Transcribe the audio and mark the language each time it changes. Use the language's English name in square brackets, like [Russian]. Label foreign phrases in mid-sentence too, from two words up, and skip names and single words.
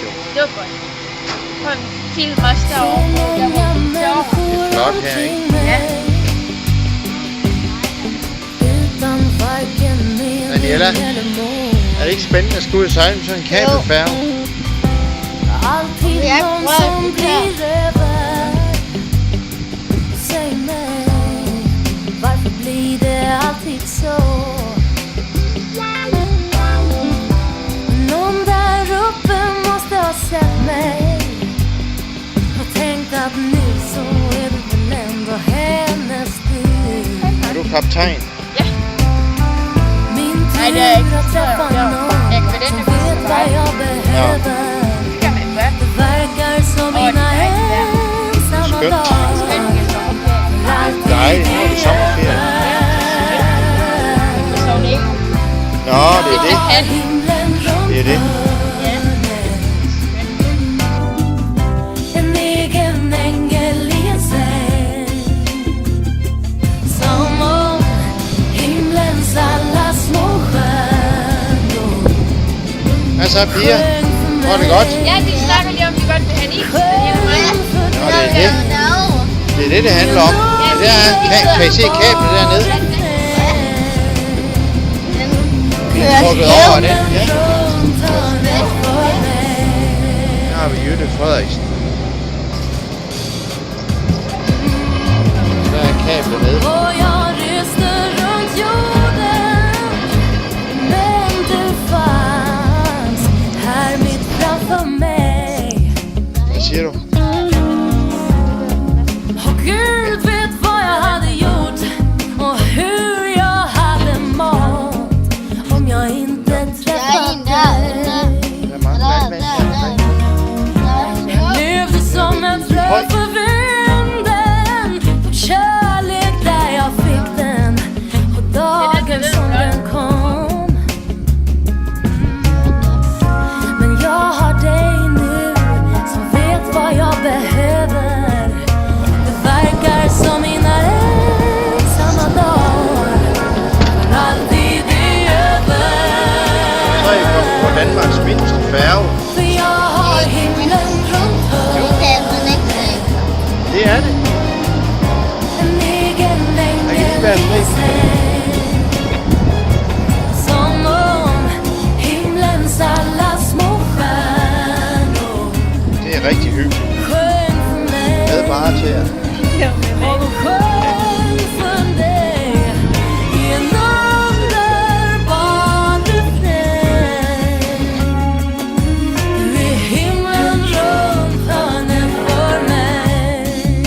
[Danish] Det var godt. På en film også derovre. Der var det sjovt. Det er flot her, ikke? Ja. Daniela, er det ikke spændende at skulle ud og sejle med sådan en kabelfærge? Jeg prøver det her. [Swedish] Säg mig, varför blir det alltid så? Någon där uppe måste ha sett mig och tänkt att nu så är det väl ändå hennes tur. [Danish] Er du kaptajn? Ja. [Swedish] Min [Danish] Nej, det er [Swedish] tur [Danish] ikke. [Swedish] att träffa [Danish] Ja. [Swedish] någon [Danish] Jeg kan ved [Swedish] som den vet vad jag behöver. [Danish] Det kan man gøre. [Swedish] Det verkar som mina ensamma [Danish] Skønt. [Swedish] dagar. [Danish] Nej, nu er det sommerferie. Så det ikke. Nå, det er det. Han. Det er det. Ja. [Swedish] En egen ängel i en säng. Som om himlens alla små stjärnor [Danish] Hvad så, piger? Går det godt? Ja, de snakker lige om, de godt vil have en is. Nå, det er det. Det er det, det handler om. Det er, kan I se kablet dernede? Det er trukket over det. Ja. Her har vi Jytte Frederiksen. Der er kablet nede. [Swedish] Och jag reste runt jorden, men du fanns här mitt framför mig. [Danish] Hvad siger du? [Swedish] Och Gud vet vad jag hade gjort och hur jag hade mått om jag inte träffat dig. [Danish] Der er mange vandmænd her. [Swedish] Levde som en frö för vinden, fick kärlek där jag fick den och dagen som den kom. Men jag har dig nu som vet vad jag behöver. Det verkar som mina ensamma dagar alltid är över. [Danish] Så er I kommet på Danmarks mindste færge. [Swedish] För jag har himlen runt hörnet. [Danish] Det er det. [Swedish] En egen [Danish] Der kan lige være [Swedish] ängel i en säng. Som om himlens alla små stjärnor [Danish] Det er rigtig hyggeligt. [Swedish] sjöng för mig. [Danish] Med bare til jer. [Swedish] Och de sjöng för dig i en underbar refräng. Du är himlen runt hörnet för mig.